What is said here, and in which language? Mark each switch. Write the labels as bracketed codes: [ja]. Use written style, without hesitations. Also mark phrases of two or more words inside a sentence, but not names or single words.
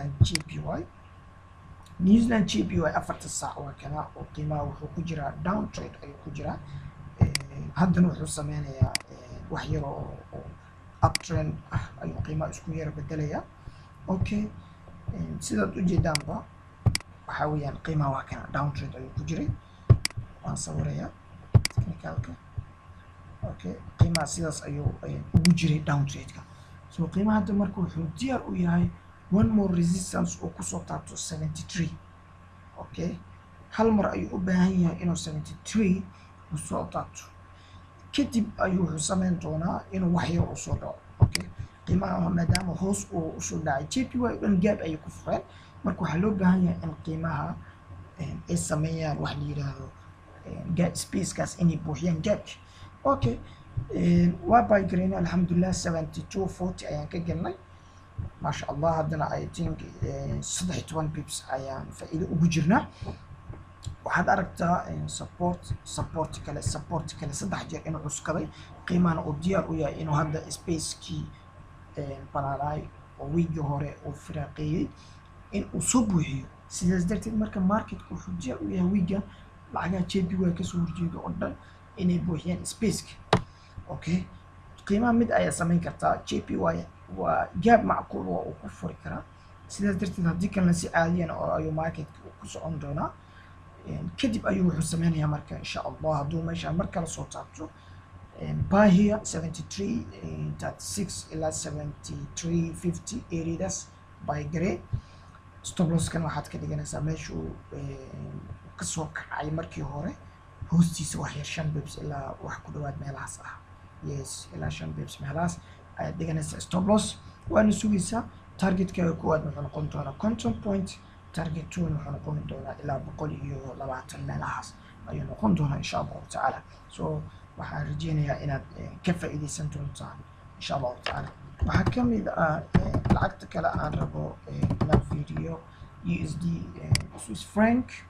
[so] Zealand JPY 4 saac waa kana oo qiimaha wuxuu ku jiraa [en] down trade [so] ayuu ku jiraa haddana wuxuu sameynayaa wax yar oo uptrend ah ayuu qiimaha isku yara bedelayaa okay sidaad u jeedaanba waxa weeyaan qiimaha waa kana [en] down trade [so] ayuu ku jiray waan sawirayaa technicalka okay qiimaha sidaas ayuu ugu jiray down trade-ka so qiimaha hadda marka wuxuu diyaar u yahay [en] one more resistance [so] oo ku soo taabto 73 okay hal mar ayuu u baahan yahay inuu 73 u soo taabto kadib ayuu wuxuu sameyn doonaa inuu wax yar u soo dhaco okay qiimaha maadaama hoos uu u soo dhacay JPY dhan gaab ayuu ku fureen marka waxaa loo baahan yahay in qiimaha ay sameeyaan wax la yiraahdo gap spacekaas inay buuxiyaan gaabka okay waa bay green alxamdulillah 72.40 ayaan ka galnay [ar] ما شاء الله [so] هذنا [en] I think [so] 16 بيبس ayaan faa'iido ugu jirnaa waxaad aragtaa support kale saddex jeer inuu cuskaday qiimahana uu diyaar u yahay inuu hadda spacekii banaanaay oo wiigii hore uu firaaqeeyey in uu soo buuxiyo sidaas darteed marka marketku wuxuu diyaar u yahay wiigan lacagaha JPY kasoo horjeeda oo dhan inay buuxiyaan spaceka okay qiimaha mid ayaa samayn kartaa JPY waa gaab macquul oo uu ku furi karaa sidaas darteed haddii kalena si caadiyan oo ayuu marketka ku socon doonaa kadib ayuu wuxuu sameynayaa marka [ar] إن شاء الله [so] hadduu meesha mar kale soo taabto [en] buy here [so] 73.36 ilaa 73.50 [en] areas buy [so] gare [en] stop loss [so] kan waxaad ka dhiganaysaa meeshuu kasoo kacay markii hore hoostiisa wax yar 5 pips ilaa wax ku dhawaad meelahaas ah yes ilaa 5 pips meelahaas ayaad dhiganaysaa [en] stop loss [so] waana sugaysaa targetkaaga koowaad wuxuu noqon doonaa [en] control point target [so] 2 wuxuu noqon doonaa ilaa 120 meelahaas ayuu noqon doonaa [ar] إن شاء الله تعالى [so] so waxaan rajeynayaa inaad ka faa'iideysan doontaan [ar] إن شاء الله تعالى [so] waxaa ka mid ah lacagta kale aan rabo inaan fiiriyo USD [en] Swiss franc